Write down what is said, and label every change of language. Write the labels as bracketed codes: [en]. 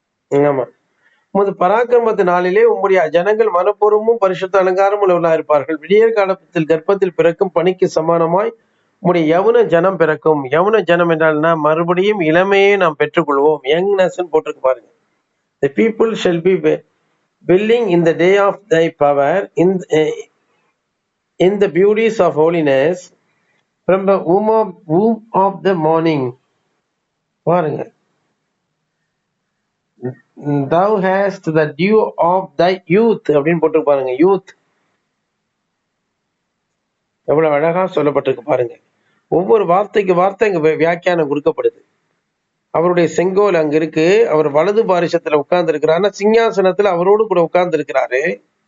[ta] ஆமா, உமது பராக்கிரமத்து நாளிலே உம்முடைய ஜனங்கள் மனப்பூர்வமும் பரிசுத்த அலங்காரம் உள்ளவர்களாக இருப்பார்கள். விடியற் காலத்தில் கர்ப்பத்தில் பிறக்கும் பணிக்கு சமானமாய் உம்முடைய யவுன ஜனம் பிறக்கும். யவுன ஜனம் என்றால்னா மறுபடியும் இளமையை நாம் பெற்றுக்கொள்வோம். யங்னஸ் போட்டிருக்கு பாருங்க. [en] The people shall be willing in the day of thy power, in the beauties of holiness, from the womb of the morning. [ta] பாருங்க, [en] thou hast the dew of thy youth [ta] அப்படின்னு போட்டு பாருங்க. யூத் எவ்வளவு அழகா சொல்லப்பட்டிருக்கு பாருங்க. ஒவ்வொரு வார்த்தைக்கு வார்த்தை இங்க வியாக்கியானம் கொடுக்கப்படுது. அவருடைய செங்கோல் அங்க இருக்கு. அவர் வலது பாரிசத்துல உட்கார்ந்து இருக்கிறார். சிங்காசனத்துல அவரோடு கூட உட்கார்ந்து இருக்கிறாரு.